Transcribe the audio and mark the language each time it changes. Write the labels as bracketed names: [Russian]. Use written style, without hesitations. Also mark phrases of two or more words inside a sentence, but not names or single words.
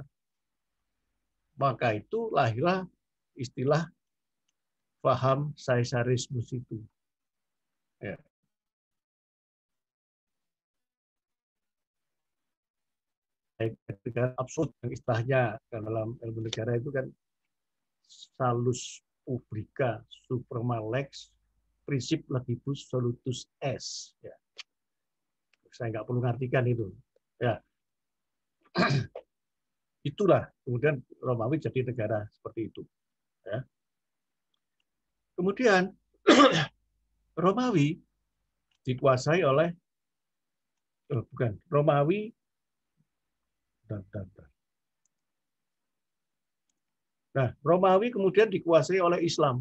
[Indonesian] Maka itu lahirlah istilah paham Kaisarisme itu. Ya. Absurd yang istilahnya dalam ilmu negara itu kan [Latin] salus publica suprema lex [Indonesian] prinsip [Latin] legibus solutus est. [Indonesian] Ya. Saya nggak perlu ngartikan itu. Ya. Itulah kemudian Romawi jadi negara seperti itu. Ya. Kemudian Romawi dikuasai oleh Romawi Nah, Romawi kemudian dikuasai oleh Islam.